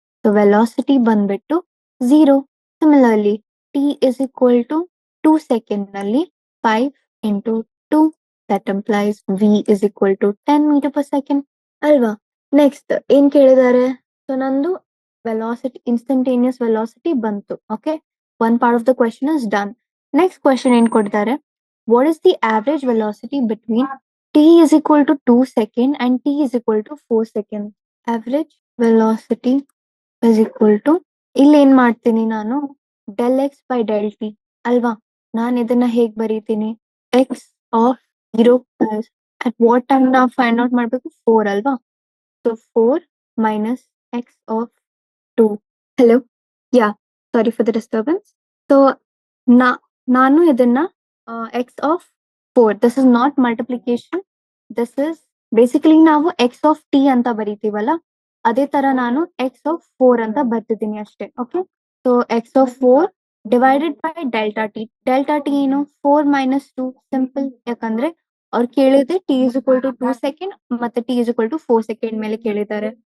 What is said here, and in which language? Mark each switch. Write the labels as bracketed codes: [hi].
[en] so velocity [kn] ಬಂದ್ಬಿಟ್ಟು [en] 0. Similarly T is equal to 2 second [kn] ನಲ್ಲಿ [en] 5 into 2 that implies v is equal to 10 meter per second [kn] ಅಲ್ವಾ? Next ಏನ್ ಕೇಳಿದ್ದಾರೆ? So ನಂದು velocity, instantaneous velocity ಬಂತು. [en] Okay, one part of the question is done. Next question [kn] ಏನ್ ಕೊಡ್ತಾರೆ? [en] What is the average velocity between t is equal to 2 second and t is equal to 4 second? Average velocity is equal to, [kn] ಇಲ್ಲಿ ಏನ್ ಮಾಡ್ತೀನಿ ನಾನು? [en] del x by del t [kn] ಅಲ್ವಾ? ನಾನು ಇದನ್ನ ಹೇಗ್ ಬರೀತೀನಿ? [en] x of 0 at what time [kn] ನಾವು ಫೈಂಡ್ ಔಟ್ ಮಾಡ್ಬೇಕು? 4 ಅಲ್ವಾ? [en] So 4 minus x of 2. Hello? Yeah, sorry for the disturbance. So [kn] ನಾನು ಇದನ್ನ [en] x of 4, this is not multiplication, this is [kn] basically ನಾವು [en] x of t [kn] ಅಂತ ಬರೀತೀವಲ್ಲ, ಅದೇ ತರ ನಾನು [en] x of 4 [kn] ಅಂತ ಬರ್ತಿದ್ದೀನಿ ಅಷ್ಟೇ. [en] Okay, so x of 4 divided by delta t. Delta t [kn] ಏನು? [en] 4 - 2. Simple. [kn] ಯಾಕಂದ್ರೆ ಅವ್ರು ಕೇಳಿದ್ರೆ [en] t is equal to 2 second [kn] ಮತ್ತೆ [en] t is equal to 4 second [kn] ಮೇಲೆ ಕೇಳಿದ್ದಾರೆ.